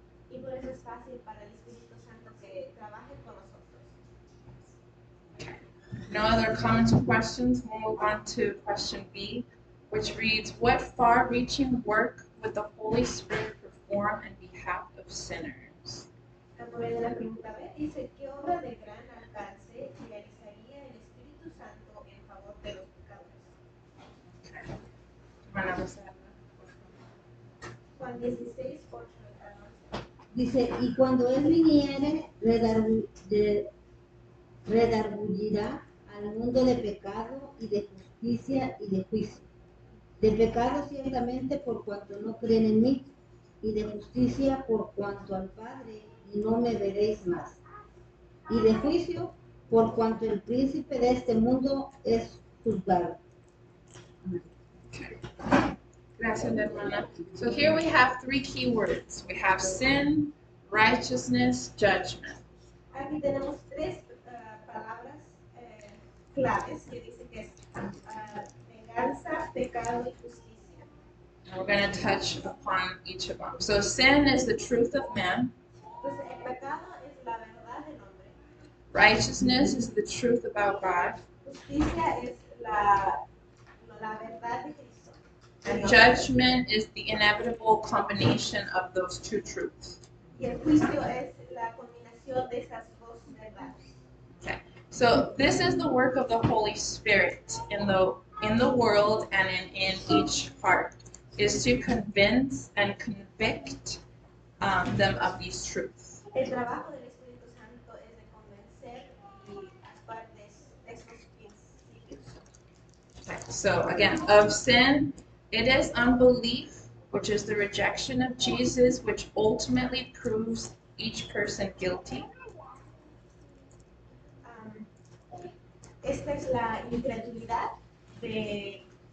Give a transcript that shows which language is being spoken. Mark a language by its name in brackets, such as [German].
[Spanish] Y por eso es fácil para el Espíritu Santo que trabaje con nosotros. [English] No other comments or questions? We'll move on to question B, which reads, what far-reaching work would the Holy Spirit perform in behalf of sinners? [Spanish] La pregunta B dice, ¿qué obra de gran alcance realizaría el Espíritu Santo en favor de los pecadores? Okay. Hermana Rosana. Juan 16, 8 al 11. Dice, y cuando Él viniere, redarguirá al mundo de pecado y de justicia y de juicio. De pecado ciertamente por cuanto no creen en mí, y de justicia por cuanto al Padre no me veréis más. Y de juicio por cuanto el príncipe de este mundo es juzgado. Gracias, hermana. [English] So here we have three key words. We have sin, righteousness, judgment. [Spanish] Aquí tenemos tres palabras claves que dice que es venganza, pecado y justicia. [English] And we're going to touch upon each of them. So sin is the truth of man. [Spanish] Entonces, el pecado es la verdad del hombre. [English] Righteousness is the truth about God. [Spanish] Justicia es la verdad de Cristo. [English] And judgment is the inevitable combination of those two truths. [Spanish] Y el juicio es la combinación de esas dos verdades. [English] Okay. So this is the work of the Holy Spirit in the world and in each heart, is to convince and convict them of these truths. [Spanish] El trabajo del Espíritu Santo es de convencer y actuar de estos principios. [English] Okay, so again, of sin, it is unbelief, which is the rejection of Jesus, which ultimately proves each person guilty. [Spanish] Esta es la incredulidad de...